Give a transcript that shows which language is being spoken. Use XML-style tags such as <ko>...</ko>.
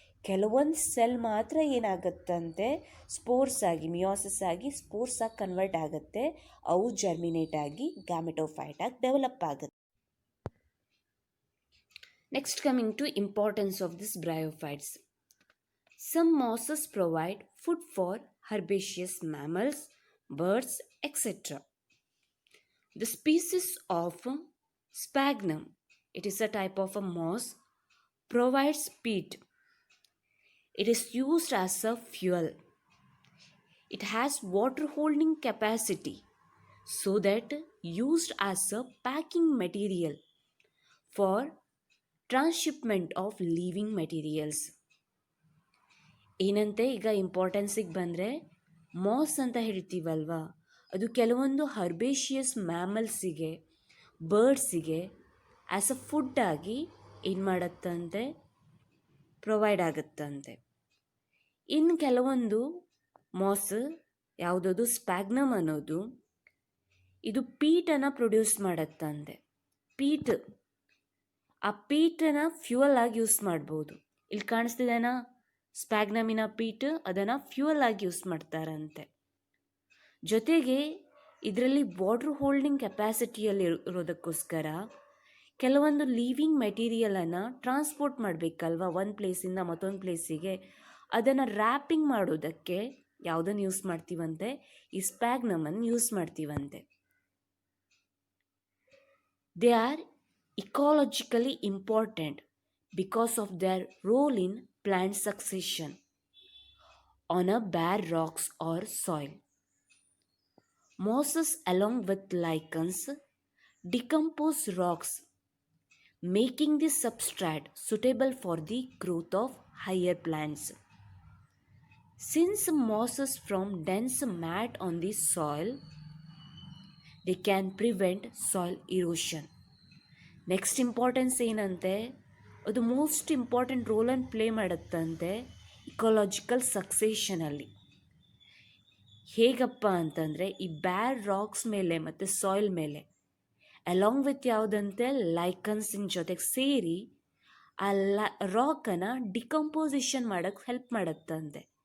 <kn>ಕೆಲವೊಂದು ಸೆಲ್ ಮಾತ್ರ ಏನಾಗುತ್ತಂತೆ, ಸ್ಪೋರ್ಸ್ ಆಗಿ ಮಿಯೋಸಿಸ್ ಆಗಿ ಸ್ಪೋರ್ಸ್ ಆಗಿ ಕನ್ವರ್ಟ್ ಆಗುತ್ತೆ. ಅವು ಜರ್ಮಿನೇಟ್ ಆಗಿ ಗ್ಯಾಮೆಟೋಫೈಟಾಗಿ ಡೆವಲಪ್ ಆಗುತ್ತೆ.</kn> <en>Next coming to importance of this bryophytes. Some mosses provide food for herbaceous mammals, birds, etc. The species of sphagnum, it is a type of a moss, provides peat. It is used as a fuel. It has water holding capacity, so that used as a packing material for transshipment of living materials.</en> <kn>ಏನಂತೆ, ಈಗ ಇಂಪಾರ್ಟೆನ್ಸಿಗೆ ಬಂದರೆ mass ಅಂತ ಹೇಳ್ತೀವಲ್ವಾ, ಅದು ಕೆಲವೊಂದು ಹರ್ಬೇಷಿಯಸ್ ಮ್ಯಾಮಲ್ಸಿಗೆ, ಬರ್ಡ್ಸಿಗೆ as a food ಆಗಿ ಏನು ಮಾಡುತ್ತಂತೆ, provide ಆಗುತ್ತಂತೆ. ಇನ್ನು ಕೆಲವೊಂದು ಮಾಸ್ ಯಾವುದದು ಸ್ಪ್ಯಾಗ್ನಮ್ ಅನ್ನೋದು, ಇದು ಪೀಟನ್ನು ಪ್ರೊಡ್ಯೂಸ್ ಮಾಡುತ್ತಂತೆ. ಪೀಟ್, ಆ ಪೀಟನ್ನು ಫ್ಯೂಯಲ್ ಆಗಿ ಯೂಸ್ ಮಾಡ್ಬೋದು. ಇಲ್ಲಿ ಕಾಣಿಸ್ತಿದೆನಾ ಸ್ಪ್ಯಾಗ್ನಮಿನ ಪೀಟ್, ಅದನ್ನು ಫ್ಯೂಯಲ್ ಆಗಿ ಯೂಸ್ ಮಾಡ್ತಾರಂತೆ. ಜೊತೆಗೆ ಇದರಲ್ಲಿ ವಾಟರ್ ಹೋಲ್ಡಿಂಗ್ ಕೆಪಾಸಿಟಿಯಲ್ಲಿ ಇರೋದಕ್ಕೋಸ್ಕರ ಕೆಲವೊಂದು ಲೀವಿಂಗ್ ಮೆಟೀರಿಯಲನ್ನು ಟ್ರಾನ್ಸ್ಪೋರ್ಟ್ ಮಾಡಬೇಕಲ್ವ ಒಂದು ಪ್ಲೇಸಿಂದ ಮತ್ತೊಂದು ಪ್ಲೇಸಿಗೆ, ಅದನ್ನು ರ್ಯಾಪಿಂಗ್ ಮಾಡೋದಕ್ಕೆ ಯಾವುದನ್ನು ಯೂಸ್ ಮಾಡ್ತೀವಂತೆ, ಈ ಸ್ಪ್ಯಾಗ್ನಮನ್ನು use ಮಾಡ್ತೀವಂತೆ.</kn> <en>They are ecologically important because of their role in plant succession on a bare rocks or soil. Mosses along with lichens decompose rocks, making the substrate suitable for the growth of higher plants. Since mosses form dense mat on the soil, they can prevent soil erosion.</en> <kn>Next importance ಏನಂತೆ, ಅದು most important ರೋಲನ್ನು play ಮಾಡುತ್ತಂತೆ ecological ಸಕ್ಸೇಷನಲ್ಲಿ. ಹೇಗಪ್ಪ ಅಂತಂದರೆ, ಈ ಬ್ಯಾರ್ racks ಮೇಲೆ ಮತ್ತು soil ಮೇಲೆ along with ಯಾವುದಂತೆ ಲೈಕನ್ಸಿನ ಜೊತೆಗೆ ಸೇರಿ ಆ ರಾಕನ್ನು ಡಿಕಂಪೋಸಿಷನ್ ಮಾಡೋಕ್ಕೆ ಹೆಲ್ಪ್ ಮಾಡುತ್ತಂತೆ.</kn>